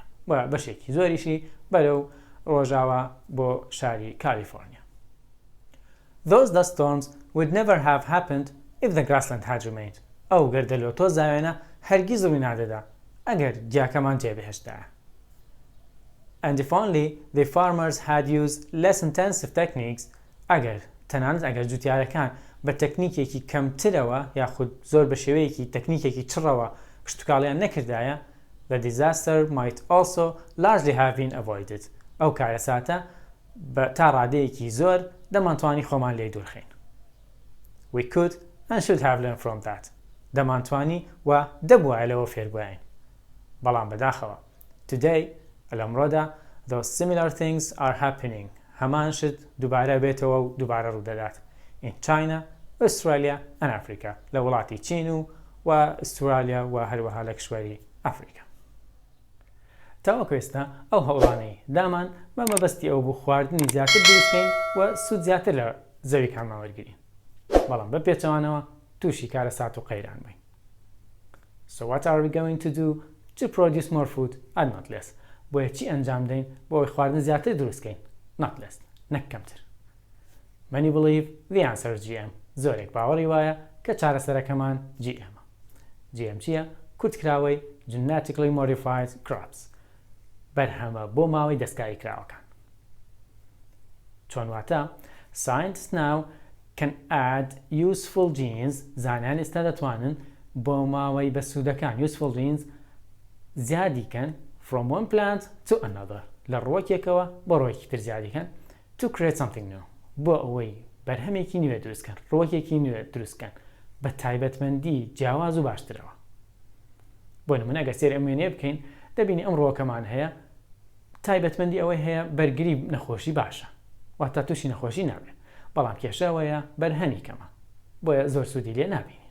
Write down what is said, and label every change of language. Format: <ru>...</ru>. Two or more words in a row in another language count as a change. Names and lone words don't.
<ckb>و بەشێکی زۆریشی بەرەو ڕۆژاوە بۆ شاری کالیفۆرنیا.</ckb> <en>Those dust storms would never have happened if the grassland had remained.</en> <ckb>ئەو گەردەلۆتۆ زاوێنە هەرگیز ڕووی نادەدا ئەگەر گیاکەمان جێبهێشتایە.</ckb> <en>And if only the farmers had used less intensive techniques,</en> <ckb>ئەگەر جوتیارەکان بە تەکنیکێکی کەمترەوە یاخود زۆر بە شێوەیەکی تەکنیکێکی چڕەوە کشتتوکاڵیان نەکردایە,</ckb> <en>the disaster might also largely have been avoided.</en> <ckb>ئەو کارەساتە تا ڕادەیەکی زۆر دەمانتوانی خۆمان لێی دوورخین.</ckb> <en>We could and should have learned from that.</en> <ckb>دەمانتوانی و دەبوایە لەوە فێربووین. بەڵام بەداخەوە</ckb> <en>Today, ئەلەمڕۆدا, those similar things are happening.</en> <ckb>هەمان شت دووبارە بێتەوە و دووبارە ڕوودەدات.</ckb> <en>In China, Australia and Africa.</en> <ckb>لە وڵاتی چین و ئوسترالیا و هەروەها لە کشوەری ئەفریقا. تاوەکو ئێستا ئەو هەوڵانەی دامان بە مەبەستی ئەو بوو خواردنی زیاتر دروستکەین و سوود زیاتر لە زەویکانمان وەرگرین. بەڵام بە پێچەوانەوە تووشی کارەسات و قەیران بووین.</ckb> <en>So what are we going to do to produce more food and not less?</en> <ckb>بۆیە چی ئەنجام دەین بۆ ئەوەی خواردن زیاتر دروستکەین؟</ckb> <en>Not less.</en> <ckb>نەک کەمتر.</ckb> <en>Many believe the answer is GM.</en> <ckb>زۆرێک باوەڕی وایە کە چارەسەرەکەمان GM. GM چییە؟ کورتکراوەی</ckb> <en>Genetically Modified Crops.</en> <ckb>بەرهەمە بۆ ماوەی دەستکاری کراوەکان. چۆن واتە؟</ckb> <en>Scientists now can add useful genes.</en> <ckb>زانایان ئێستا دەتوانن بۆ ماوەی بەسوودەکان</ckb> <en>useful genes</en> <ckb>زیادیکەن</ckb> <en>from one plant to another.</en> <ckb>لە ڕۆکێکەوە بۆ ڕۆیەکی تر زیادیکەن</ckb> <en>to create something new.</en> <ckb>بۆ ئەوەی بەرهەمێکی نوێ دروستکەن ڕۆکێکی نوێ دروستکەن بە تایبەتمەندی جیاواز و باشترەوە. بۆ نمونە ئەگەر سێر ئەم وێنەیە بکەین دەبینی ئەم ڕۆکەمان هەیە تایبەتمەندی ئەوەی هەیە بەرگری نەخۆشی باشە واتە تووشی نەخۆشی نابێت بەڵام کێشەوەیە بەرهەمی کەمە بۆیە زۆر سوودی لێ نابینین.</ckb>